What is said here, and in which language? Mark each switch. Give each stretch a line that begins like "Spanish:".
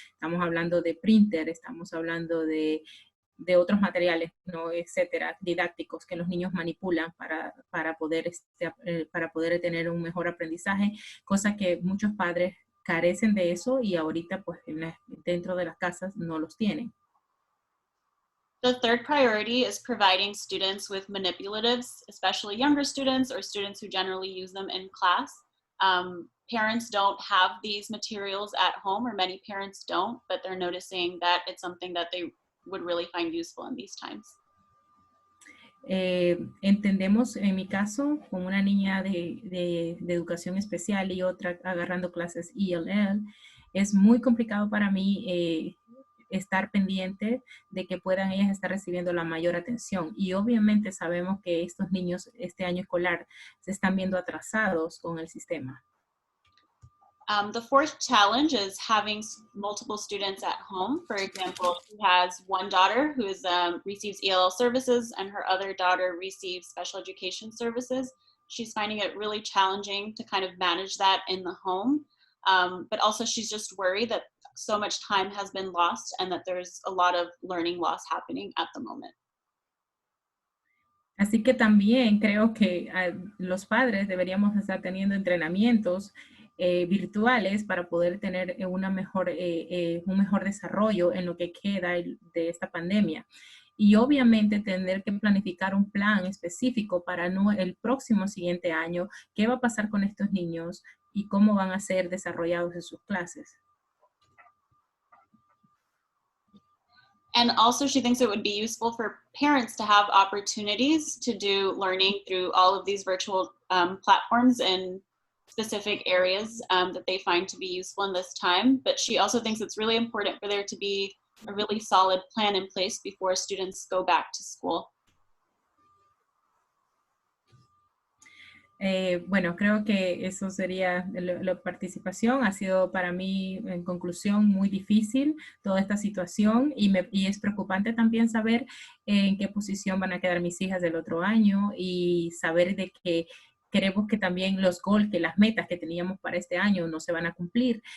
Spanish: Estamos hablando de printer, estamos hablando de otros materiales, ¿no? Etcétera, didácticos que los niños manipulan para poder tener un mejor aprendizaje, cosa que muchos padres carecen de eso y ahorita pues dentro de las casas no los tienen.
English: The third priority is providing students with manipulatives, especially younger students or students who generally use them in class. Parents don't have these materials at home, or many parents don't, but they're noticing that it's something that they would really find useful in these times.
Spanish: Entendemos, en mi caso, con una niña de educación especial y otra agarrando clases ELL, es muy complicado para mí estar pendiente de que puedan ellas estar recibiendo la mayor atención. Y obviamente sabemos que estos niños este año escolar se están viendo atrasados con el sistema.
English: The fourth challenge is having multiple students at home. For example, she has one daughter who receives ELL services and her other daughter receives special education services. She's finding it really challenging to kind of manage that in the home. But also she's just worried that so much time has been lost and that there's a lot of learning loss happening at the moment.
Spanish: Así que también creo que los padres deberíamos estar teniendo entrenamientos virtuales para poder tener un mejor desarrollo en lo que queda de esta pandemia. Y obviamente tener que planificar un plan específico para el próximo siguiente año, qué va a pasar con estos niños y cómo van a ser desarrollados en sus clases.
English: And also she thinks it would be useful for parents to have opportunities to do learning through all of these virtual platforms in specific areas that they find to be useful in this time. But she also thinks it's really important for there to be a really solid plan in place before students go back to school.
Spanish: Bueno, creo que eso sería la participación. Ha sido para mí, en conclusión, muy difícil toda esta situación y es preocupante también saber en qué posición van a quedar mis hijas del otro año y saber de que queremos que también que las metas que teníamos para este año no se van a cumplir.